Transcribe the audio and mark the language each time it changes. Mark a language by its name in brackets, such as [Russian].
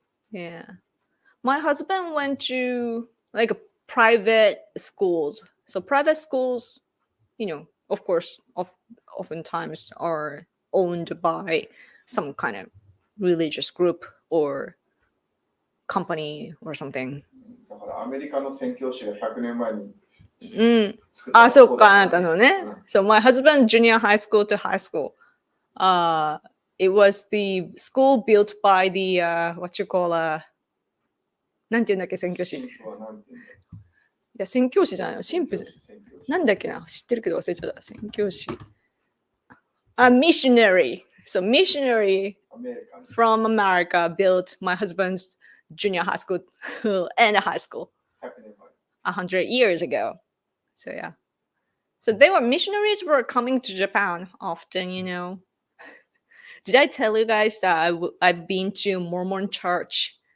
[English] Yeah, my husband went to like private schools. So private schools, of course, oftentimes are owned by some kind of religious group or company or something. [Japanese] だからアメリカの宣教師が100年前にそうか、あなたのね。 [English] So my husband junior high school to high school. It was the school built by the what you call [Japanese] なんていうんだっけ、宣教師。いや、宣教師じゃないの。神父。なんだっけな。知ってるけど忘れちゃった。宣教師。Missionary. [English] So missionary from America built my husband's junior high school and high school 100 years ago. So yeah. So they were missionaries were coming to Japan often, Did I tell you guys that I've been to Mormon church?